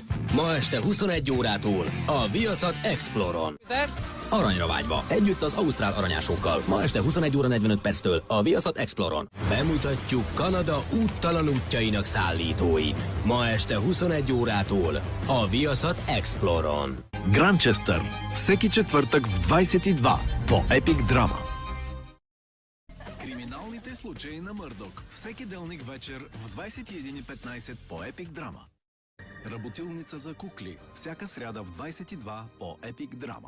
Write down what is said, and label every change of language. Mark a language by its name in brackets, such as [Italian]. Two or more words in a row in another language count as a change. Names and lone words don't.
[Hungarian] Ma este 21 órától a Viaszat Exploron. Aranyra vágyva. Együtt az ausztrál aranyásokkal. Ma este 21 óra 45 perctől a Viaszat Exploron. Bemutatjuk Kanada úttalan útjainak szállítóit. Ma este 21 órától a Viaszat Exploron. [Bulgarian] Гранчестър. Всеки четвъртък в 22 по Epic Drama. Криминалните случаи на Мърдок. Всеки делник вечер в 21:15 по Epic Drama. Работилница за кукли. Всяка сряда в 22 по Epic Drama.